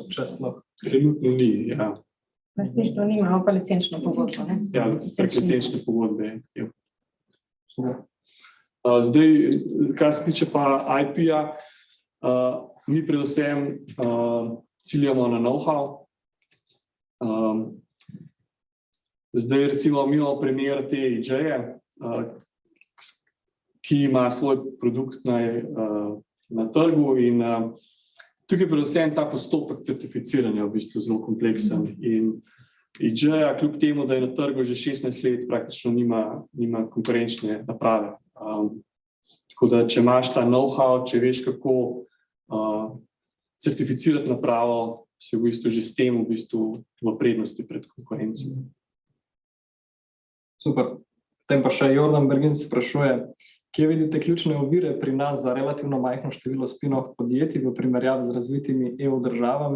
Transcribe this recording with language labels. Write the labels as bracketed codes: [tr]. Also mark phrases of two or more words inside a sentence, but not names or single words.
[sl] Trenutno ni, ja. Lastništvo nima, pa licenčno pogodbo, ne? Ja, prek licenčne pogodbe. Zdaj, kar se tiče pa IP-ja, mi predvsem ciljamo na know-how. Zdaj, recimo, mi imamo primer te IJ-je, ki ima svoj produkt na trgu in tukaj predvsem ta postopek certificiranja v bistvu zelo kompleksen in IJ-ja, kljub temu, da je na trgu že 16 let, praktično nima konkurenčne naprave. Tako da, če imaš ta know-how, če veš, kako certificirati napravo, se v bistvu že s tem v bistvu v prednosti pred konkurenco. Super. Potem pa še Jordan Bergin se sprašuje, kje vidite ključne ovire pri nas za relativno majhno število spin-off podjetij v primerjavi z razvitimi EU državami?